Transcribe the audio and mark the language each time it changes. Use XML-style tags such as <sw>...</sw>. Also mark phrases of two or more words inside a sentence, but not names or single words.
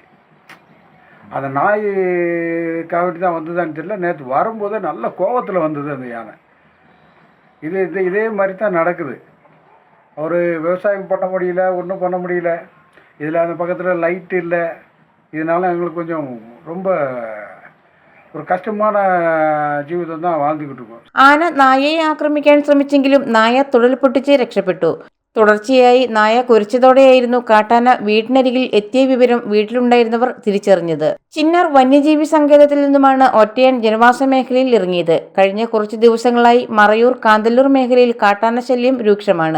<ta>அந்த நாய் காவட்டி தான் வந்ததான்னு தெரியல. நேற்று வரும்போதே நல்ல கோவத்தில் வந்தது அந்த யானை. இதே மாதிரி தான் நடக்குது. ஒரு விவசாயம் பண்ண முடியல, ஒன்றும் பண்ண முடியல. இதில் அந்த பக்கத்தில் லைட் இல்லை. இதனால் எங்களுக்கு கொஞ்சம் ரொம்ப ஒரு கஷ்டமான ஜீவிதம் தான் வாழ்ந்துகிட்டு இருக்கோம்.</ta> <ml>ആന നായയെ ആക്രമിക്കാൻ ശ്രമിച്ചെങ്കിലും നായ തുടൽ പൊട്ടിച്ച് രക്ഷപ്പെട്ടു. തുടർച്ചയായി നായ കുരച്ചതോടെയായിരുന്നു കാട്ടാന വീടിനരികിൽ എത്തിയ വിവരം വീട്ടിലുണ്ടായിരുന്നവർ തിരിച്ചറിഞ്ഞത്. ചിന്നാർ വന്യജീവി സങ്കേതത്തിൽ നിന്നുമാണ് ഒറ്റയാൻ ജനവാസ മേഖലയിൽ ഇറങ്ങിയത്. കഴിഞ്ഞ കുറച്ചു ദിവസങ്ങളായി മറയൂർ കാന്തല്ലൂർ മേഖലയിൽ കാട്ടാന ശല്യം രൂക്ഷമാണ്.</ml>